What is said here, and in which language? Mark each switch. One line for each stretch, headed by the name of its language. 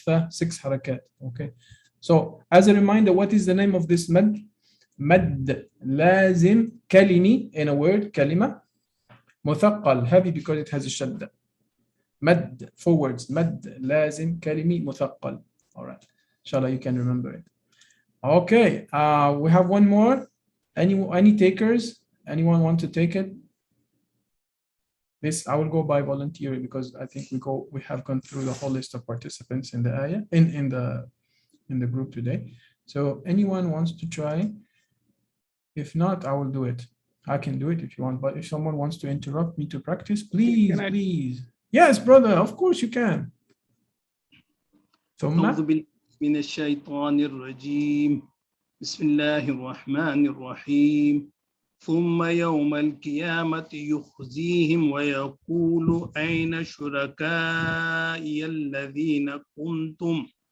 English: 6 harakat. Okay. So as a reminder, what is the name of this mad? Mad lazim kalimi in a word, kalima. مثقل, heavy because it has a shadda.
Arabic: مد 4 words مد لازم كلمي مثقل.
English: All right, inshallah you can remember it. Okay, we have one more. Any takers? Anyone want to take it? This I will go by voluntary because I think we have gone through the whole list of participants in the ayah in the group today. So anyone wants to try? If not, I will do it. I can do it if you want, but if someone wants to interrupt me to practice, please. Yes, brother, of course you can.
Arabic: أعوذ بالله من الشيطان الرجيم بسم الله الرحمن الرحيم ثم يوم القيامة يخزيهم ويقول أين شركائي الذين كنتم